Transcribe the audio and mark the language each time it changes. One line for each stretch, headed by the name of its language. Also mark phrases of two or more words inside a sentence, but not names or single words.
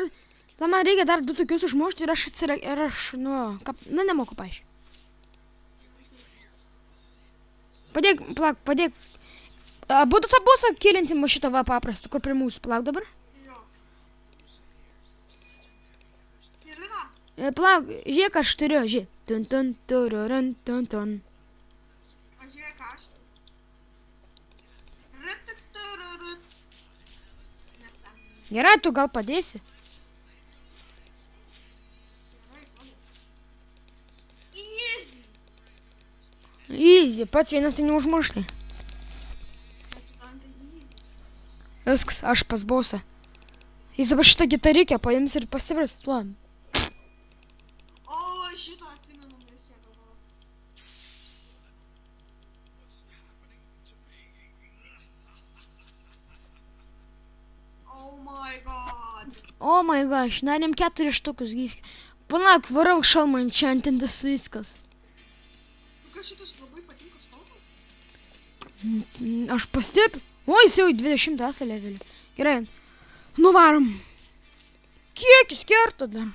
Lithuanian: Man reikia dar 2 tokius užmušti ir aš nemoku paaiškinti. Padėk, plak, padėk. Būtų tą bosą kilinti šitą va paprastą, kur prie mūsų. Plak dabar. Jo. Ir yra. Plak, žiūrėk, aš turiu, žiūrėk. Tun, tun, tururun, tun, tun. O žiūrėk, aš turiu. Ratatararut. Gerai, tu gal padėsi? Easy. Easy, pats vienas tai neužmuštai. Viskas, aš pas bosą. Jis dabar šitą gitarikę paims ir pasivers tuo. O, šito atsimenu nesėdavo.
English: Oh my god. O my gosh,
Lithuanian: darėm 4 štukus gyvki. Palauk, varau šalmą enchantintas viskas. Nu, ką šitas labai patinka šalmas? Aš pastebiu. O, jis jau 20 levelį. Gerai. Nuvarom. Kiek jis kerta dar?